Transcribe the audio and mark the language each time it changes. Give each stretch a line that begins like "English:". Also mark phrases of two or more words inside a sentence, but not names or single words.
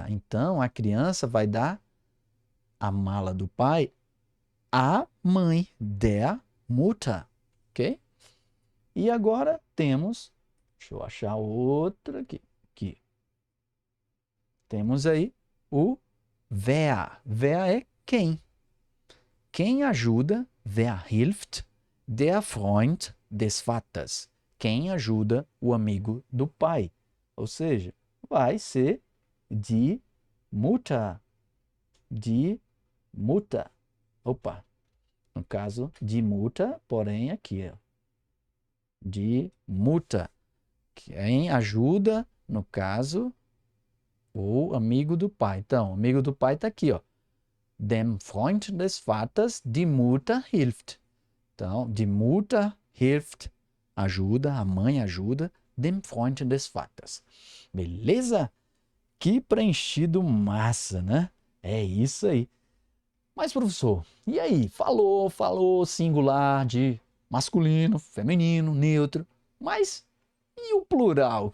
Portuguese: Então, a criança vai dar a mala do pai à mãe.
German: Der Mutter.
Portuguese: Ok? E agora temos, deixa eu achar outra aqui. Temos aí o wer. Wer é quem? Quem ajuda,
German: wer hilft, der Freund des Vaters.
Portuguese: Quem ajuda o amigo do pai. Ou seja, vai ser
German: die Mutter. Die Mutter.
Portuguese: Opa. No caso,
German: die Mutter,
Portuguese: porém aqui, ó.
German: Die Mutter.
Portuguese: Quem ajuda, no caso, o amigo do pai. Então, o amigo do pai está aqui, ó.
German: Dem Freund des Vaters, die Mutter hilft. Então, die Mutter hilft,
Portuguese: ajuda, a mãe ajuda,
German: dem Freund des Vaters.
Portuguese: Beleza? Que preenchido massa, né? É isso aí. Mas, professor, e aí? Falou singular de masculino, feminino, neutro, mas e o plural?